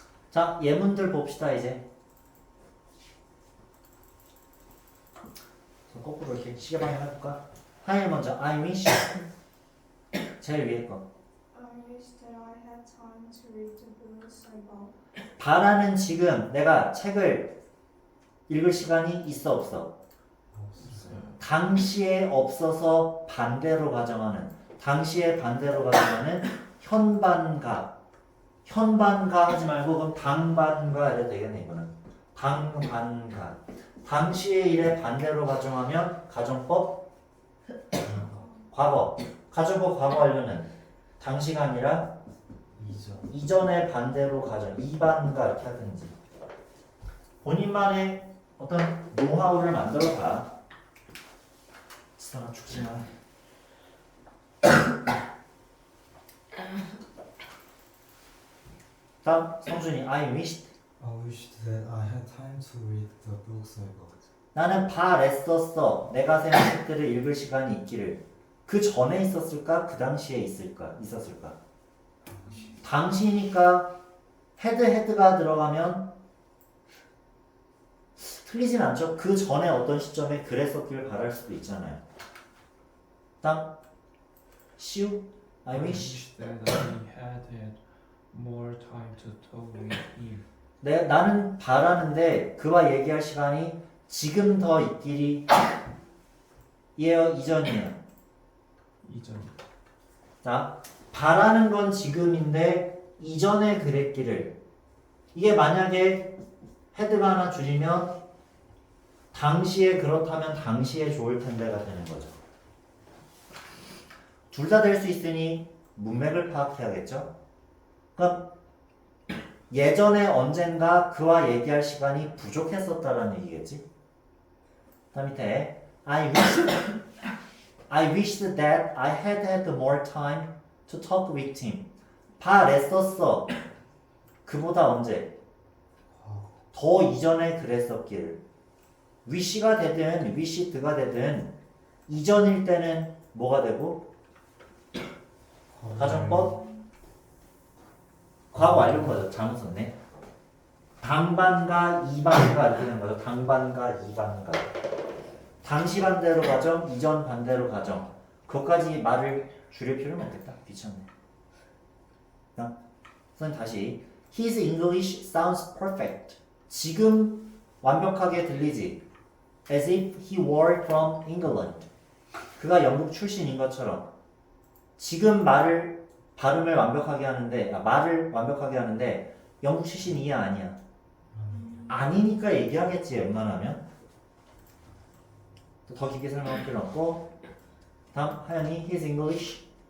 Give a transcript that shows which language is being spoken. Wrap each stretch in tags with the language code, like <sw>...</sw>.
<ko>자, 예문들 봅시다 이제. 거꾸로 이렇게 시계 방향 해볼까? 하일 먼저</ko> <en>I wish</en> <ko>제일 위에 거.</ko> <en>I wish that I had time to read the books I bought.</en> <ko>바라는 지금 내가 책을 읽을 시간이 있어 없어? 없어요. 당시에 없어서 반대로 가정하는 당시에 반대로 가정하는 현반가 현반가 하지 말고 그럼 당반가 이래도 되겠네 이거는 당반가 당시의 일에 반대로 가정하면 가정법 과거 가정법 과거 완료는 당시가 아니라 이전. 이전의 반대로 가정 이반가 이렇게 하든지 본인만의 어떤 노하우를 만들어 봐. 지상아 죽지 마. 다음 성준이</ko> <en>I wished I wished that I had time to read the books I bought.</en> <ko>나는 바랬었어 내가 세운 책들을 읽을 시간이 있기를 그 전에 있었을까 그 당시에 있었을까 당시니까 헤드가 들어가면 틀리진 않죠. 그 전에 어떤 시점에 그랬었길 바랄 수도 있잖아요. 다음 시우</ko> <en>I wish that I had more time to talk with him.</en> <ko>나는 바라는데 그와 얘기할 시간이 지금 더 있기리 예요 이전이에요. 이전. 자 바라는 건 지금인데 이전에 그랬기를 이게 만약에 헤드가 하나 줄이면 당시에 그렇다면 당시에 좋을 텐데가 되는 거죠. 둘 다 될 수 있으니 문맥을 파악해야겠죠. 그럼 예전에 언젠가 그와 얘기할 시간이 부족했었다라는 얘기겠지. 다음 밑에</ko> <en>I wished that I had more time to talk with him.</en> <ko>바랬었어. 그보다 언제? 더 이전에 그랬었기를. wish가 되든 wished가 되든 이전일 때는 뭐가 되고? 가정법? 과거 완료인 거죠. 잘못 썼네. 당반가 이반가 이렇게 되는 거죠. 당반가 이반가. 당시 반대로 가정, 이전 반대로 가정. 그것까지 말을 줄일 필요는 없겠다. 귀찮네. 선생님 다시.</ko> <en>His English sounds perfect.</en> <ko>지금 완벽하게 들리지.</ko> <en>As if he were from England.</en> <ko>그가 영국 출신인 것처럼. 지금 발음을 완벽하게 하는데 말을 완벽하게 하는데 영국 출신이야 아니야? 아니니까 얘기하겠지 웬만하면. 더 깊게 설명할 필요 없고 다음 하연이</ko> <en>His English</en>